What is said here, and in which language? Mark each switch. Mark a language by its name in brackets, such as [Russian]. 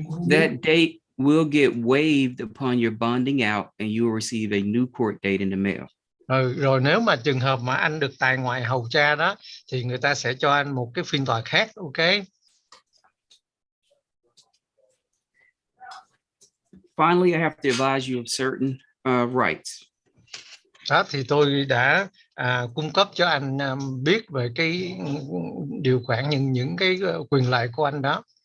[English] That date will get waived upon your bonding out and you will receive a new court date in the mail. [Vietnamese] Rồi nếu mà trường hợp mà anh được tại ngoại hầu tra đó thì người ta sẽ cho anh một cái phiên tòa khác, ok? [English] Finally, I have to advise you of certain rights. [Vietnamese] Đó thì tôi đã cung cấp cho anh biết về cái điều khoản những cái quyền lợi của anh đó.